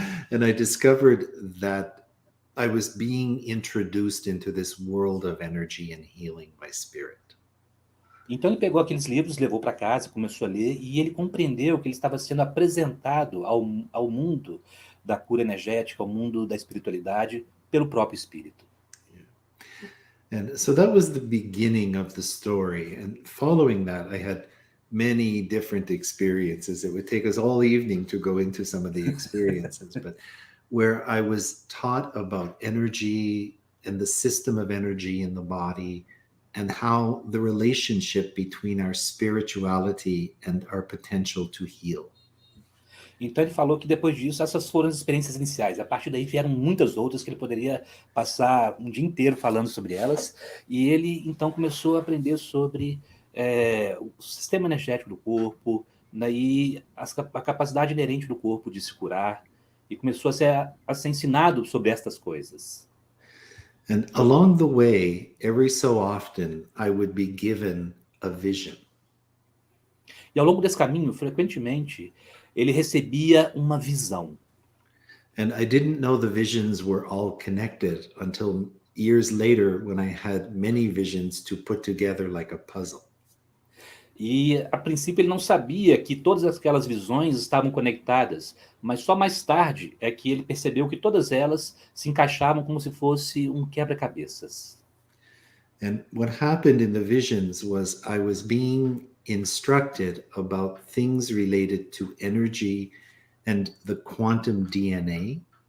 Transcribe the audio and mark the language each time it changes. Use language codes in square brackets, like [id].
[en] And I discovered that I was being introduced into this world of energy and healing by spirit. [pt] Então ele pegou aqueles livros, levou para casa, começou a ler, e ele compreendeu que ele estava sendo apresentado ao mundo da cura energética, ao mundo da espiritualidade, pelo próprio espírito. [en] And so that was the beginning of the story. And following that, I had many different experiences. It would take us all evening to go into some of the experiences, but where I was taught about energy and the system of energy in the body and how the relationship between our spirituality and our potential to heal. [pt] Então ele falou que depois disso, essas foram as experiências iniciais. A partir daí vieram muitas outras que ele poderia passar um dia inteiro falando sobre elas. E ele então começou a aprender sobre o sistema energético do corpo, né, e a capacidade inerente do corpo de se curar. E começou a ser ensinado sobre estas coisas. [en] And along the way, every so often, I would be given a vision. [pt] E ao longo desse caminho, frequentemente, ele recebia uma visão. [en] And I didn't know the visions were all connected until years later when I had many visions to put together like a puzzle. [pt] E, a princípio, ele não sabia que todas aquelas visões estavam conectadas, mas só mais tarde é que ele percebeu que todas elas se encaixavam como se fosse um quebra-cabeças. [en] And what happened in the visions was I was being instructed about things related to energy and the quantum DNA.